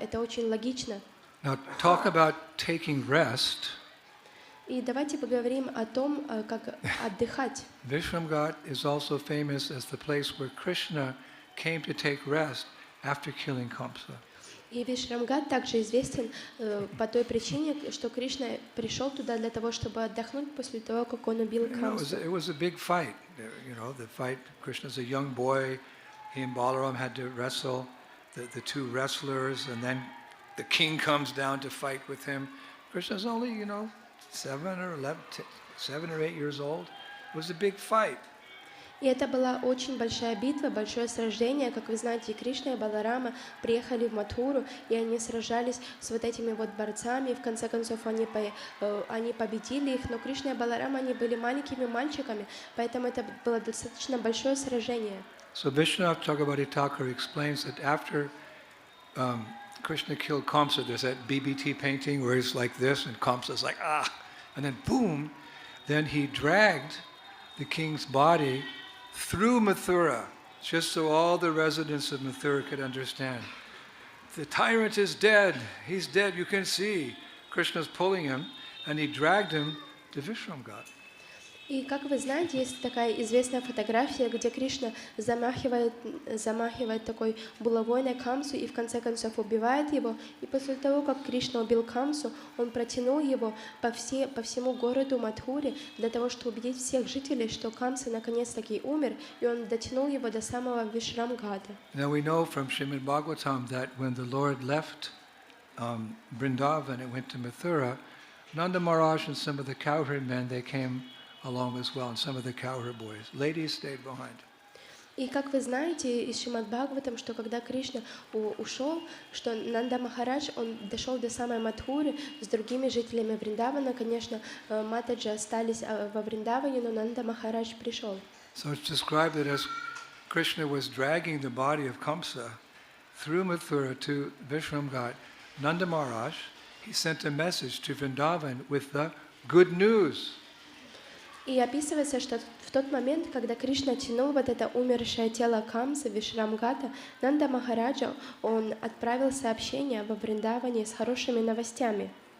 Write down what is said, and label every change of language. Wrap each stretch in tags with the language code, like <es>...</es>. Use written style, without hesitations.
<ru>Это очень логично.</ru> <en>Now talk about taking rest.</en> <ru>И давайте поговорим о том, как отдыхать.</ru> <en>Vishramghat is also famous as the place where Krishna came to take rest after killing Kamsa.</en> <ru>И Вишрамгат также известен по той причине, что Кришна пришел туда для того, чтобы отдохнуть после того, как он убил Камсу.</ru> <en>It was a big fight. The fight. Krishna's a young boy. He and Balaram had to wrestle, the two wrestlers, and then the king comes down to fight with him. Krishna's only, 7 or 8 years old. It was a big fight.</en> <ru>И это была очень большая битва, большое сражение. Как вы знаете, Кришна и Баларама приехали в Матхуру, и они сражались с вот этими вот борцами. И в конце концов они победили их, но Кришна и Баларама, они были маленькими мальчиками, поэтому это было достаточно большое сражение.</ru> <en>So Vishwanath Chakravarti Thakur explains that after Krishna killed Kamsa, there's that BBT painting where he's like this, and Kamsa's like, and then boom, then he dragged the king's body through Mathura, just so all the residents of Mathura could understand. The tyrant is dead. He's dead. You can see. Krishna's pulling him, and he dragged him to Vishram Ghat.</en> <ru>И как вы знаете, есть такая известная фотография, где Кришна замахивает такой булавой на Камсу и в конце концов убивает его. И после того, как Кришна убил Камсу, он протянул его по всему городу Мадхуре для того, чтобы убедить всех жителей, что Камса наконец-таки умер, и он дотянул его до самого Вишрамгата.</ru> <en>Now we know from Srimad Bhagavatam that when the Lord left Vrindavan and went to Mathura, Nanda Maharaj and some of the cowherd men, they came along as well, and some of the cowherd boys. Ladies stayed behind.</en> <ru>И как вы знаете из Шримад Бхагаватам, что когда Кришна ушел, что Нанда Махарадж, он дошел до самой Мадхуры с другими жителями Вриндавана. Конечно, Матаджи остались во Вриндаване, но Нанда Махарадж пришел.</ru> <en>So it's described that as Krishna was dragging the body of Kamsa through Mathura to Vishram Ghat, Nanda Maharaj, he sent a message to Vrindavan with the good news.</en> <ru>И описывается, что в тот момент, когда Кришна тянул вот это умершее тело Камсы, Вишрамгата, Нанда Махараджа, он отправил сообщение во Вриндаване с хорошими новостями.</ru>